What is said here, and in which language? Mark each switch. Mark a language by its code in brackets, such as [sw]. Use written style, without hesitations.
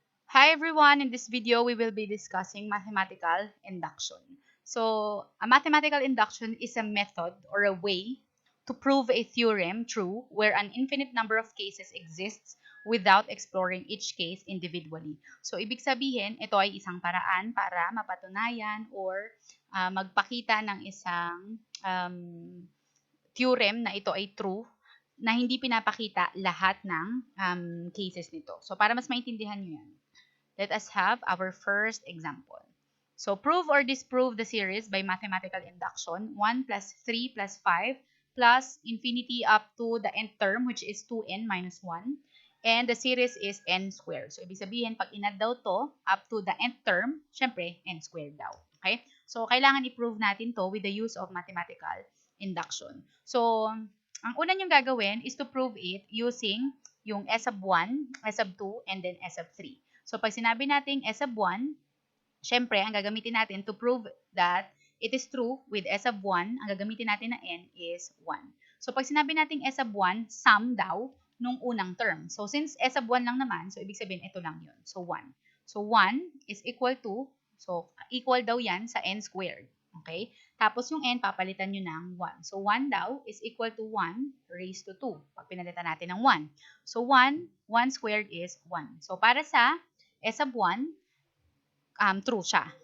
[en] Hi everyone, in this video we will be discussing mathematical induction. So, a mathematical induction is a method or a way to prove a theorem true where an infinite number of cases exists without exploring each case individually. [tl] So, ibig sabihin, ito ay isang paraan para mapatunayan or magpakita ng isang theorem na ito ay true na hindi pinapakita lahat ng cases nito. So, para mas maintindihan nyo yan, [en] let us have our first example. So, prove or disprove the series by mathematical induction. 1 plus 3 plus 5 plus infinity up to the nth term, which is 2n minus 1. And the series is n squared. [tl] So, ibig sabihin, pag inad daw to up to the nth term, syempre, n squared daw. Okay? So, kailangan i-prove natin to with the use of mathematical induction. So, ang una niyong gagawin [en] is to prove it using [tl] yung s sub 1, s sub 2, and then s sub 3. So, pag sinabi natin S sub 1, syempre, ang gagamitin natin [en] to prove that it is true with S sub 1, [tl] ang gagamitin natin na n is 1. So, pag sinabi natin S sub 1, sum daw nung unang term. So, since S sub 1 lang naman, so ibig sabihin, ito lang yun. So, 1. So, 1 is equal to, so, equal daw yan sa n squared. Okay? Tapos, yung n, papalitan nyo ng 1. So, 1 daw is equal to 1 raised to 2. Pag pinalitan natin ng 1. So, 1 squared is 1. So, para sa S sub 1, true siya.